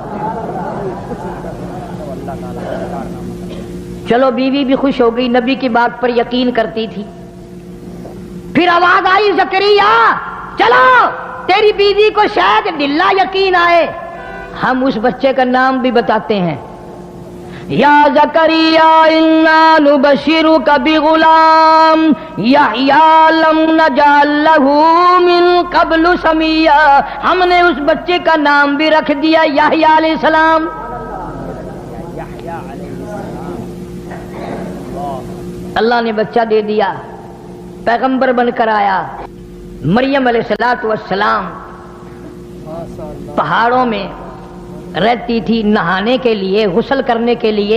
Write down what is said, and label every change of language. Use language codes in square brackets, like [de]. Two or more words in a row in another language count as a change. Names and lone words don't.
[hi] चलो, बीवी भी खुश हो गई, नबी की बात पर यकीन करती थी। फिर आवाज आई, ज़करिया चलो, तेरी बीवी को शायद ढिल्ला यकीन आए, हम उस बच्चे का नाम भी बताते हैं। [ar] يا زكريا إنا نبشرك بغلام يحيى لم نجعل له من قبل سميا. [hi] हमने उस बच्चे का नाम भी रख दिया यहया अलैहिस्सलाम। अल्लाह ने बच्चा दे दिया, पैगंबर बनकर आया। मरियम अलैहिस्सलाम पहाड़ों में रहती थी नहाने के लिए, गुस्ल करने के लिए।